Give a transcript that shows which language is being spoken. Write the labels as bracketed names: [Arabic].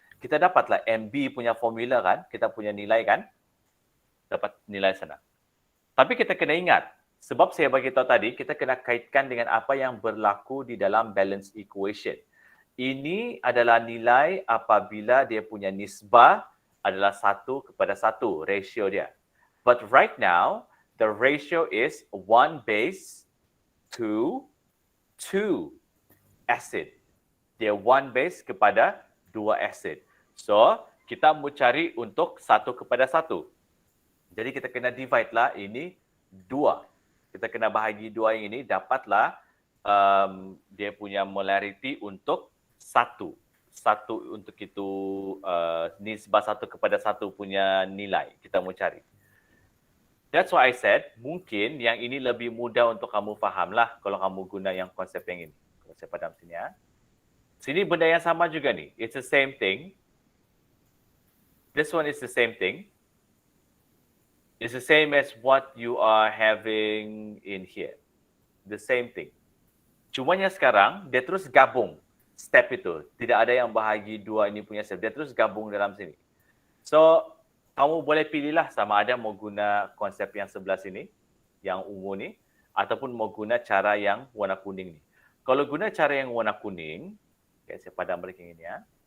[Malay] Kita dapatlah MB punya formula kan, kita punya nilai kan, dapat nilai sana. Tapi kita kena ingat, sebab saya bagi tahu tadi, kita kena kaitkan dengan apa yang berlaku di dalam balance equation. Ini adalah nilai apabila dia punya nisbah adalah 1:1, ratio dia. [English] But right now, the ratio is 1 base to 2 acid. [Malay] Dia 1 base kepada 2 acid. So, kita mau cari untuk 1:1. Jadi kita kena divide lah ini 2. Kita kena bahagi 2 yang ini, dapatlah dia punya molarity untuk 1. 1 untuk itu nisbah 1:1 punya nilai kita mau cari. [English] That's why I said, [Malay] mungkin yang ini lebih mudah untuk kamu faham lah kalau kamu guna yang konsep yang ini. Kalau saya padam sini ya. Sini benda yang sama juga nih. [English] It's the same thing. This one is the same thing. It's the same as what you are having in here. The same thing. [Malay] Cumanya sekarang, dia terus gabung step itu. Tidak ada yang bahagi 2 ini punya step. Dia terus gabung dalam sini. So, kamu boleh pilihlah sama ada mau guna konsep yang sebelah sini, yang ungu ni, ataupun mau guna cara yang warna kuning ni. Kalau guna cara yang warna kuning, okay, saya padam balik yang ini ya.